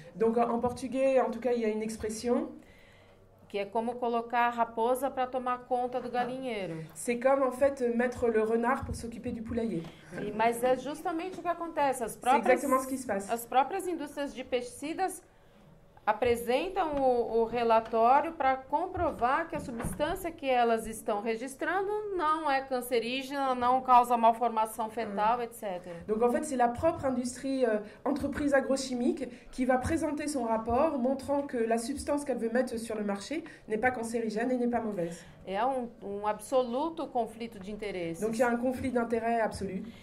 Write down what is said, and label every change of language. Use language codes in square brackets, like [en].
[fr] Donc en portugais, en tout cas, il y a une expression [pt] que é como colocar a raposa para tomar conta do galinheiro. [fr] C'est comme en fait mettre le renard pour s'occuper du poulailler. [pt] Mas é justamente o que acontece. [fr] C'est exactement ce qui se passe. [pt] As próprias indústrias de pesticidas apresentam o relatório para comprovar que a substância que elas estão registrando não é cancerígena, não causa malformação fetal, etc. [fr] Donc en fait, c'est la propre industrie, entreprise agrochimique qui va présenter son rapport montrant que la substance qu'elle veut mettre sur le marché n'est pas cancérigène et n'est pas mauvaise. [pt] É absoluto conflito de interesses. [fr] Donc il y a un conflit d'intérêts absolu.